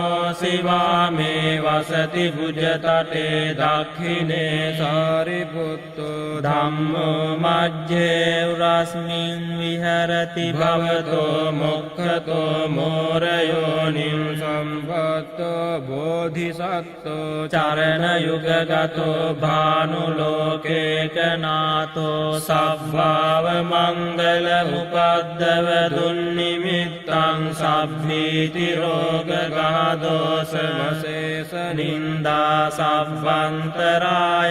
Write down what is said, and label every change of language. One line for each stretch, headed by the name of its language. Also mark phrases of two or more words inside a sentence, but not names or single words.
Pali: සිවාමේ වසති බුජතටේ දක්ඛිනේ සාරිපුත්තු ධම්මෝ මජ්ජේ උරස්මින් විහරති භවතෝ මොක්ඛතෝ මෝරයෝනිං සම්පත්තෝ බෝධිසත්තෝ චරණ යුගගතෝ භානුලෝකේක නාතෝ සබ්භාව මංගල උපද්දව දුන්නිමිත්තං සබ්බීති රෝග ගාදෝස මසේස නින්දා සබ්බන්තරාය